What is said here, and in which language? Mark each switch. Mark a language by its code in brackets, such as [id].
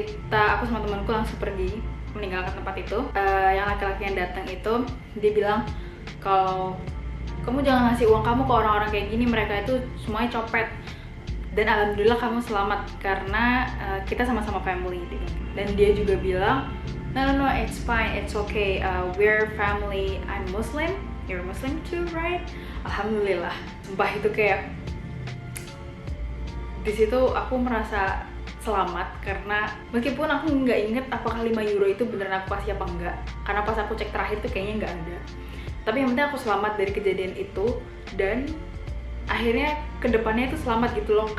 [id] Aku sama temanku langsung pergi meninggalkan tempat itu. Yang laki-laki yang datang itu dia bilang kalau kamu jangan ngasih uang kamu ke orang-orang kayak gini, mereka itu semuanya copet. Dan alhamdulillah kamu selamat karena kita sama-sama family. Dan dia juga bilang [en] no, it's fine, it's okay, we're family, I'm Muslim, you're Muslim too, right? [id] Alhamdulillah. Sumpah itu kayak di situ aku merasa selamat karena meskipun aku nggak inget apakah 5 euro itu beneran aku kasih apa enggak, karena pas aku cek terakhir tuh kayaknya nggak ada. Tapi yang penting aku selamat dari kejadian itu, dan akhirnya kedepannya itu selamat gitu loh.